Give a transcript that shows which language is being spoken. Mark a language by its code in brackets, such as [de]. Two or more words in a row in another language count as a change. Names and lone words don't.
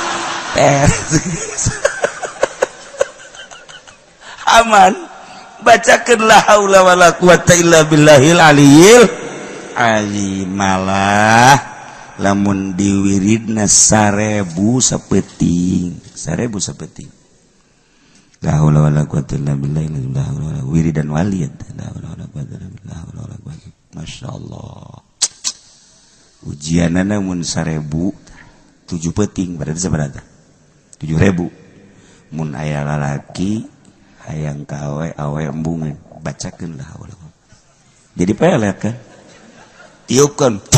[su] Aman. Bacakeun [ar] لا حول ولا قوة إلا بالله العلي العظيم. [su] Malah lamun diwiridna 1000 sapeting. 1000 sapeting. [ar] لا حول ولا قوة إلا بالله لا حول ولا وردا والد. لا حول ولا قوة إلا بالله. لا حول ولا قوة. ما شاء الله. [su] Ujianana mun 1000 7 peting berarti seberapa? 7.000. Mun aya lalaki hayang ka awe embungan bacakeun [ar] لا حول. [su] Jadi pelet kan? Tiupkeun.